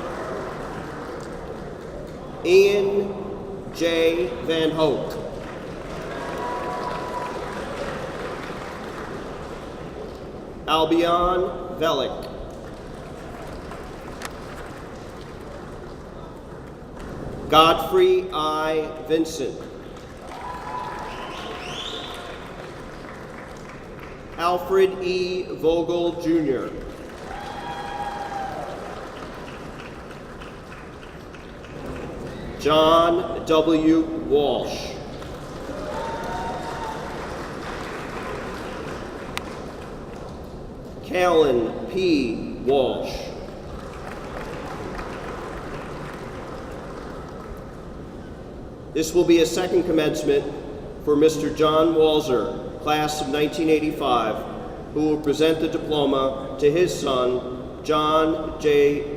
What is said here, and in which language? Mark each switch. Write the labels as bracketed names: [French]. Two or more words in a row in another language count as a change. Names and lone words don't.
[English] Ian J. Van Hoek. Albion Velik. Godfrey I. Vincent. Alfred E. Vogel, Jr. John W. Walsh. Callan P. Walsh. This will be a second commencement for Mr. John Walzer, class of 1985, who will present the diploma to his son, John J.